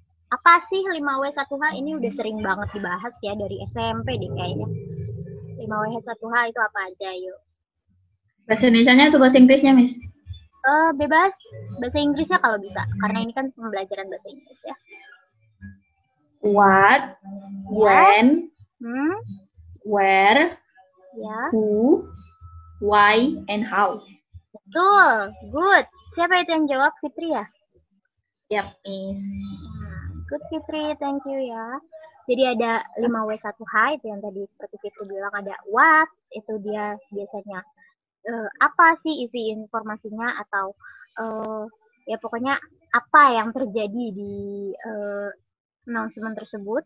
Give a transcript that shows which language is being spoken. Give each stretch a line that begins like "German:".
Indonesian: Apa sih 5W 1H? Ini udah sering banget dibahas ya dari SMP deh kayaknya. 5W 1H itu apa aja, yuk? Bahasa Indonesianya atau bahasa Inggrisnya, Miss? Bebas, bahasa Inggrisnya kalau bisa, karena ini kan pembelajaran bahasa Inggris ya.
English: What, when, where, who, why, and how.
Indonesian: Betul, good. Siapa itu yang jawab, Fitri ya? Yap, Miss.
English: Good, Fitri, thank you ya.
Indonesian: Jadi ada 5W1H, itu yang tadi seperti Fitri bilang, ada what, itu dia biasanya apa sih isi informasinya, atau ya pokoknya apa yang terjadi di announcement tersebut.